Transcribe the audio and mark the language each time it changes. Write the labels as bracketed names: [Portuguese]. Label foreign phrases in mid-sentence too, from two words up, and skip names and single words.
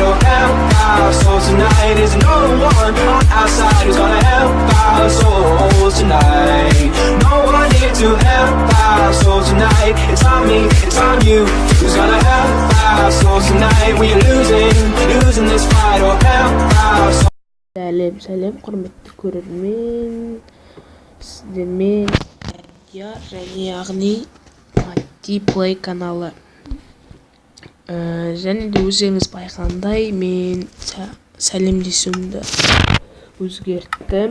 [English] Oh, help our souls tonight. There's no one on our side who's gonna help our souls tonight. No one here to help our souls tonight. It's on me, it's on you. Who's gonna help our souls tonight? We are losing this fight. Oh, help our souls. [Kazakh] Сәлем, құрметті көрермен. Сіздермен яғни Play каналы. Және де өзіңіз байқағандай мен сәлемдесуімді өзгерттім.